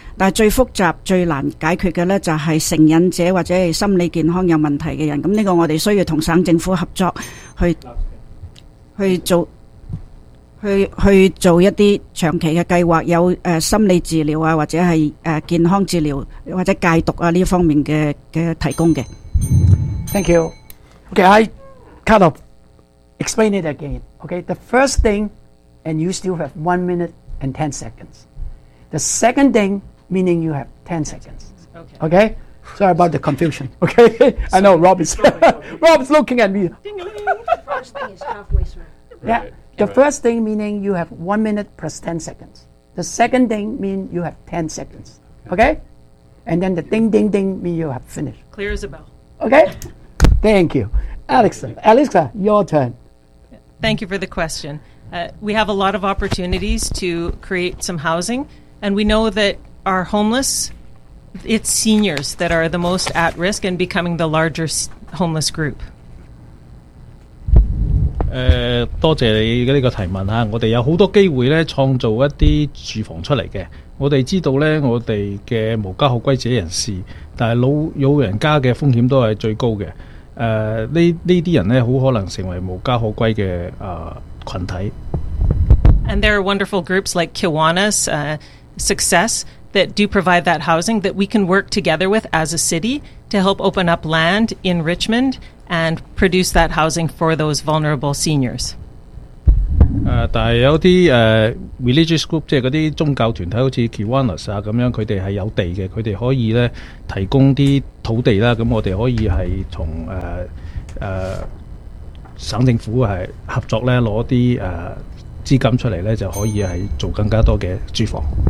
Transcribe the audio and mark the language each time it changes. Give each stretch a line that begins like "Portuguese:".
Chinese: 但最复杂最难解决的就是成瘾者或者心理健康有问题的人，这个我们需要跟省政府合作 去做一些长期的计划，有心理治疗或者是健康治疗或者戒毒这方面 的提供的。
English: Thank you. Okay, I kind of explain it again. Okay, the first thing, and you still have 1 minute and 10 seconds. The second thing,meaning you have 10 seconds. Okay. Okay? Sorry about the confusion. Okay? So I know Rob is, Rob is looking at me. The first thing is halfway through. Yeah. The first thing meaning you have 1 minute plus 10 seconds. The second thing means you have 10 seconds. Okay? And then the ding, ding, ding means you have finished. Clear as a bell. Okay? Thank you. Alexa, your turn. Thank you for the question. We have a lot of opportunities to create some housing, and we know thatare homeless, it's seniors that are the most at risk and becoming the larger homeless group.
Chinese: 多謝你的這個提問，我們有很多機會創造一些住房出來的。我們知道我們的無家可歸者人士，但老人家的風險都是最高的。這些人很可能成為無家可歸的群體。
English: And there are wonderful groups like Kiwanis, Success,that do provide that housing that we can work together with as a city to help open up land in Richmond and produce that housing for those vulnerable seniors.
Chinese: 但是有些
English: religious group,
Chinese: 即是那些宗教团体好像 Kiwanis 啊这样，他们是有地的，他们可以呢提供一些土地啦，那我们可以是跟省政府合作呢，拿一些资金出来呢，就可以是做更加多的住房。